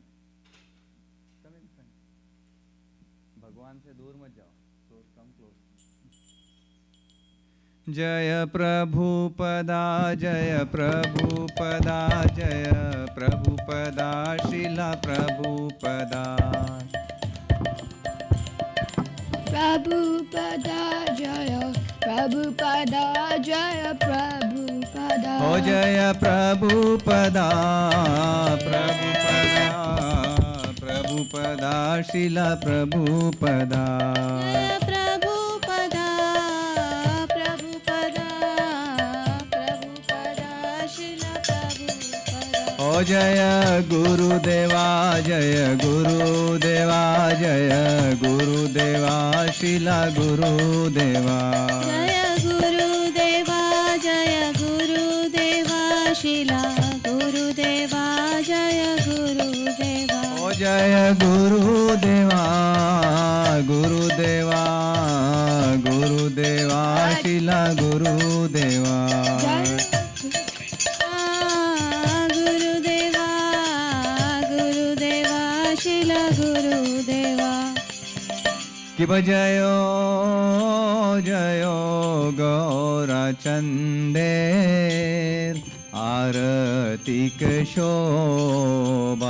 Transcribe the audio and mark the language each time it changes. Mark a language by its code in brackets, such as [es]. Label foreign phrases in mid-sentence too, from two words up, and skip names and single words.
[en] Come in front. [hi] भगवान से दूर मत जाओ. [en] So come close. [hi] जय प्रभुपदा जय प्रभुपदा जय प्रभुपदा श्रीला प्रभुपदा. Prabhupada Jaya, Prabhupada Jaya, Prabhupada. हो जय प्रभुपदा प्रभुपदा प्रभुपदा श्रीला प्रभुपदा. Prabhupada, Prabhupada, Prabhupada, Srila Prabhupada. हो जय गुरुदेवा जय गुरुदेवा जय गुरुदेवा श्रीला गुरुदेवा. Jaya Gurudeva, Jaya Gurudeva, Srila Gurudeva, Jaya Gurudeva. हो जय गुरुदेवा गुरुदेवा गुरुदेवा श्रीला गुरुदेवा. Gurudeva, Gurudeva, Srila Gurudeva. [bn] কি জয়ো জয়ো গৌরচন্দের আরতিক শোভা.